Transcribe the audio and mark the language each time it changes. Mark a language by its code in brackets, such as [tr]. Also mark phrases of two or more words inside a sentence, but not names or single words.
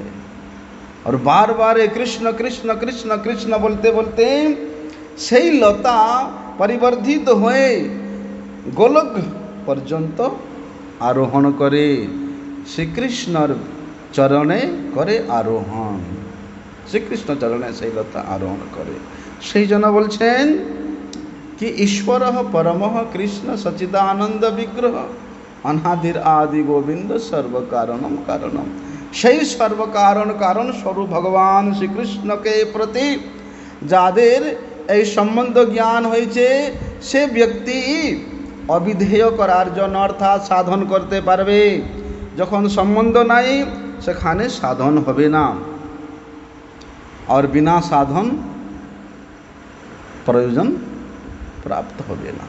[bn] আর বারবার কৃষ্ণ কৃষ্ণ কৃষ্ণ কৃষ্ণ বলতে বলতে সেই লতা পরিবর্ধিত হয়ে গোলক পর্যন্ত আরোহণ করে, শ্রীকৃষ্ণর চরণে করে আরোহণ, শ্রীকৃষ্ণ চরণে সেই লতা আরোহণ করে। সেই জন্য বলছেন [sa] कि ईश्वर परम कृष्ण सच्चिदानंद विग्रह अनादिर आदि गोविंद सर्व कारणम कारणम। [bn] সেই সর্ব কারণ কারণ স্বরূপ ভগবান শ্রীকৃষ্ণকে প্রতি যাদের এই সম্বন্ধ জ্ঞান হয়েছে, সে ব্যক্তি অবিধেয় করার জন্য অর্থাৎ সাধন করতে পারবে। যখন সম্বন্ধ নাই সেখানে সাধন হবে না, আর বিনা সাধন প্রয়োজন প্রাপ্ত হবে না।